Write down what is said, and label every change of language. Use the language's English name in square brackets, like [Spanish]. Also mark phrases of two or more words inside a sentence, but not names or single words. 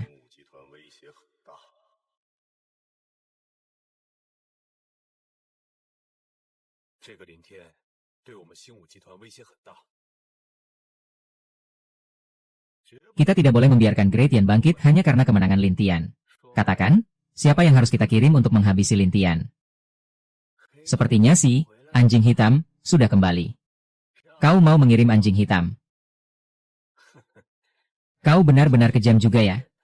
[Chinese] 集团威胁很大。这个林天对我们新武集团威胁很大。 [Indonesian] Kita tidak boleh membiarkan Grey Tian bangkit hanya karena kemenangan Lin Tian. Katakan, siapa yang harus kita kirim untuk menghabisi Lin Tian? Sepertinya si anjing hitam sudah kembali. Kau mau mengirim anjing hitam? Kau benar-benar kejam juga ya.